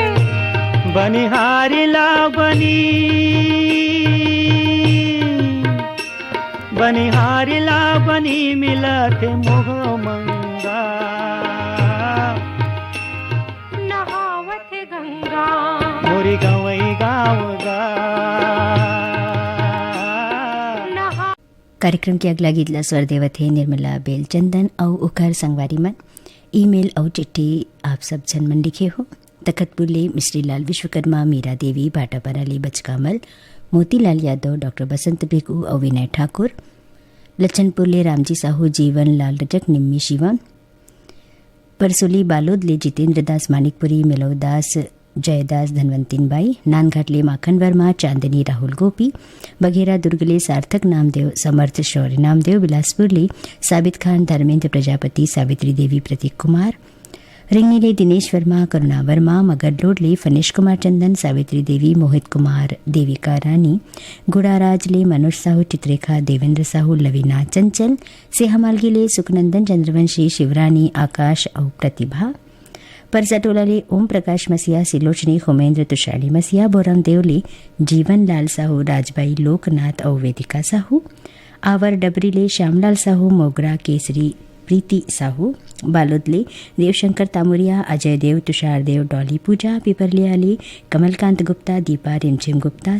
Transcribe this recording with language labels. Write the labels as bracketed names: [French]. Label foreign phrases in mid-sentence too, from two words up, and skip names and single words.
[Chhattisgarhi] बनिहारी ला बनिहारी ला बनी मिलत मोह मंगा। नहावत गंगा मोरी गवई गाँव गा। कार्यक्रम के अगला गीतला स्वर देवत है निर्मला बेलचंदन और उखर संगवारी मन। ईमेल और चिट्ठी आप सब जन मन लिखे हो। तखतपुरले मिश्रीलाल विश्वकर्मा, मीरा देवी, भाटापराली बचकामल, मोतीलाल यादव, डॉक्टर बसंत भिगू और विनय ठाकुर। लच्छनपुरले रामजी साहू, जीवन लाल रजक, निम्मी शिवा। परसोली बालोदले जितेंद्र दास मानिकपुरी, मिलवदास, जयदास, धनवंतिन बाई। नानघाटले माखन वर्मा, चांदनी, राहुल गोपी। बघेरा दुर्गले सार्थक नामदेव, समर्थ शौर्य नामदेव। बिलासपुरले साबित खान, धर्मेंद्र प्रजापति, सावित्री देवी, प्रतीक कुमार। रिंगनीले दिनेश वर्मा, करुणा वर्मा। मगरलोडले फनीश कुमार चंदन, सावित्री देवी, मोहित कुमार, देविका रानी। गुड़ाराजले मनोज साहू, चित्रेखा, देवेंद्र साहू, लवीना चंचल। सेहमालगीले सुखनंदन, चंद्रवंशी, शिवरानी, आकाश और प्रतिभा। परसाटोलाले ओम प्रकाश मसिया, सिलोचनी, होमेंद्र, तुषारी मसिया। बोरम देवले जीवन लाल साहू, राजबाई, लोकनाथ और वेदिका साहू। आवर डबरीले श्यामलाल साहू, मोगरा, केसरी, प्रीति साहू। बालोदले देवशंकर तामुरिया, अजय देव, तुषार देव, डॉली पूजा। पिपरलियाले कमलकांत गुप्ता, दीपा रिमझिम गुप्ता।